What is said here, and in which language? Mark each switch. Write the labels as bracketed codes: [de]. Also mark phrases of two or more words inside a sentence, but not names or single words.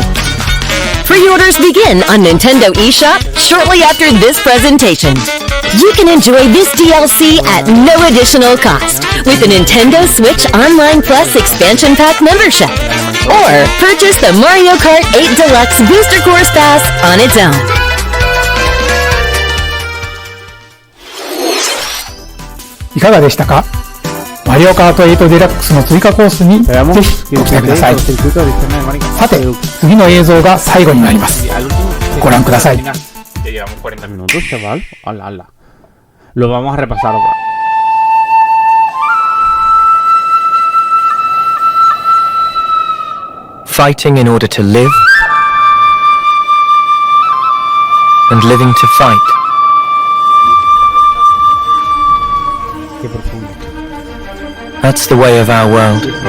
[en] Pre-orders begin on Nintendo eShop shortly after this presentation. You can enjoy this DLC at no additional cost with a Nintendo Switch Online Plus Expansion Pack membership, or purchase the Mario Kart 8 Deluxe Booster Course Pass on its own. [ja] いかがでしたか？マリオカート8デラックスの追加コースにぜひご期待ください。さて、次の映像が最後になります。ご覧ください。 [es] Lo vamos a repasar ahora. [en] Fighting in order to live, and living to fight. That's the way of our world.